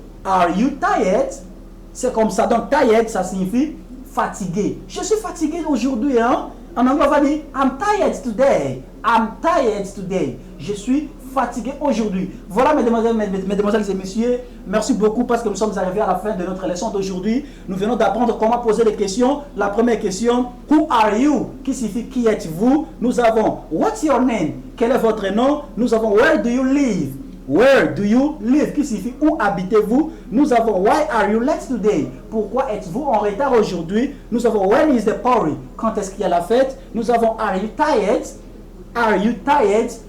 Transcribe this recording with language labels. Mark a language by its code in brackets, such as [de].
[en] Are you tired? [fr] C'est comme ça. Donc tired, ça signifie fatigué. Je suis fatigué aujourd'hui. Hein? En anglais on va dire [en] I'm tired today. I'm tired today. [fr] Je suis fatigué aujourd'hui. Voilà mesdemoiselles et messieurs, merci beaucoup parce que nous sommes arrivés à la fin de notre leçon d'aujourd'hui. Nous venons d'apprendre comment poser des questions. La première question, [en] who are you? [fr] Qui signifie qui êtes-vous? Nous avons [en] what's your name? [fr] Quel est votre nom? Nous avons [en] where do you live? Where do you live? [fr] Qui signifie où habitez-vous? Nous avons [en] why are you late today? [fr] Pourquoi êtes-vous en retard aujourd'hui? Nous avons [en] when is the party? [fr] Quand est-ce qu'il y a la fête? Nous avons [en] are you tired? Are you tired?